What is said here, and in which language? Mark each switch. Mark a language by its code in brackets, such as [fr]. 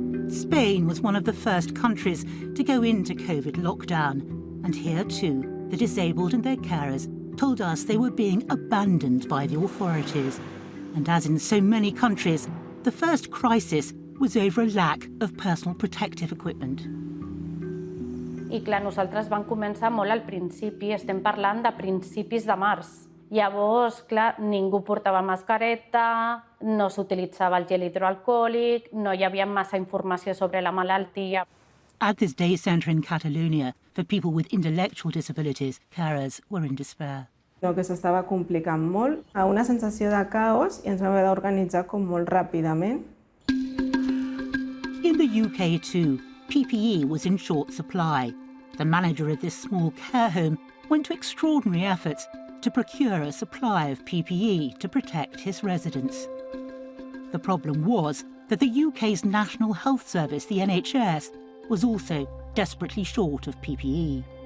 [en] Spain was one of the first countries to go into COVID lockdown. And here, too, the disabled and their carers told us they were being abandoned by the authorities. And as in so many countries, the first crisis was over a lack of personal protective equipment. [ca] I clar, nosaltres vam començar molt al principi, estem parlant de principis de març. Llavors, clar, ningú portava mascareta, no s'utilitzava el gel hidroalcohòlic, no hi havia massa informació sobre la malaltia. [en] At this day centre in Catalonia, for people with intellectual disabilities, carers were in despair. [ca] Que s'estava complicant molt, una sensació de caos i ens vam haver d'organitzar com molt ràpidament. [en] In the UK too, PPE was in short supply. The manager of this small care home went to extraordinary efforts to procure a supply of PPE to protect his residents. The problem was that the UK's National Health Service, the NHS, was also desperately short of PPE.